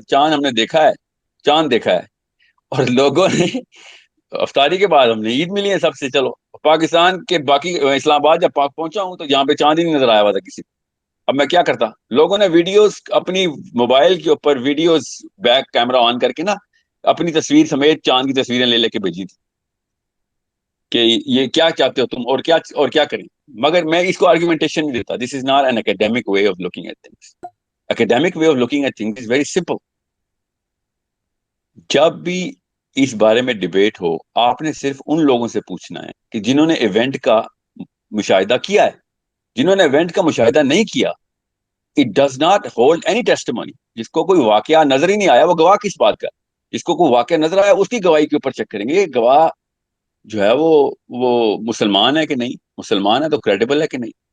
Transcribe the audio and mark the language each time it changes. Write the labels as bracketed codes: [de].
[ur] چاند ہم نے دیکھا ہے، چاند دیکھا ہے، اور لوگوں نے افطاری کے بعد ہم نے عید ملی ہے سب سے. چلو پاکستان کے باقی اسلام آباد جب پہنچا ہوں تو یہاں پہ چاند ہی نہیں نظر آیا ہوا تھا کسی کو. اب میں کیا کرتا, لوگوں نے ویڈیوز اپنی موبائل کے اوپر ویڈیوز بیک کیمرہ آن کر کے نا اپنی تصویر سمیت چاند کی تصویریں لے لے کے بھیجی تھی کہ یہ کیا چاہتے ہو تم اور کیا کریں. مگر میں اس کو آرگومنٹیشن نہیں دیتا. [en] This is not an academic way of looking at things. Academic way of looking at things is very simple. [ur] جب بھی اس بارے میں ڈبیٹ ہو, آپ نے صرف ان لوگوں سے پوچھنا ہے کہ جنہوں نے ایونٹ کا مشاہدہ کیا ہے. جنہوں نے ایونٹ کا مشاہدہ نہیں کیا, [en] It does not hold any testimony. [ur] جس کو کوئی واقعہ نظر ہی نہیں آیا وہ گواہ کس بات کا. جس کو کوئی واقعہ نظر آیا اس کی گواہی کے اوپر چیک کریں گے گواہ جو ہے وہ مسلمان ہے کہ نہیں, مسلمان ہے تو کریڈیبل ہے کہ نہیں.